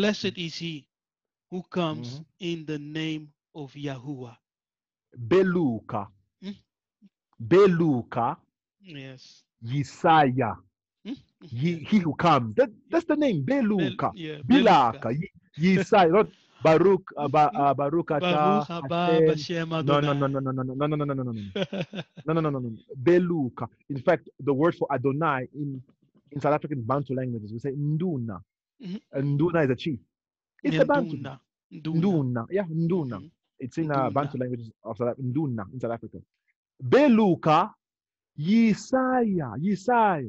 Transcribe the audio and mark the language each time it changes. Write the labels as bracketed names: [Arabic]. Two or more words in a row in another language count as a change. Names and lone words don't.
[English] Blessed is he who comes mhm. in the name of Yahuwah." Beluka. Hmm? Beluka. Yes. Yesaya. Hmm? He who comes. Yeah. That's the name. Beluka. Yeah, Beluka. Bilaka. Yesaya. Not Baruch. Hmm? [Hebrew] Baruch Baruch ata haba Hashem. Bashem [English] No, no, no, Adonai. no, no, no, no, no, no, no, no, no, no, no. No, no, no, no, no. Beluka. In fact, the word for Adonai in South African Bantu languages, we say Nduna. Mhm. Nduna is a chief. It's Yeah, a Bantu. Nduna. Nduna. Nduna. Yeah, Nduna. Mhm. It's in Nduna. Bantu languages of Nduna in South Africa. Beluka. Yesaya. Yesaya.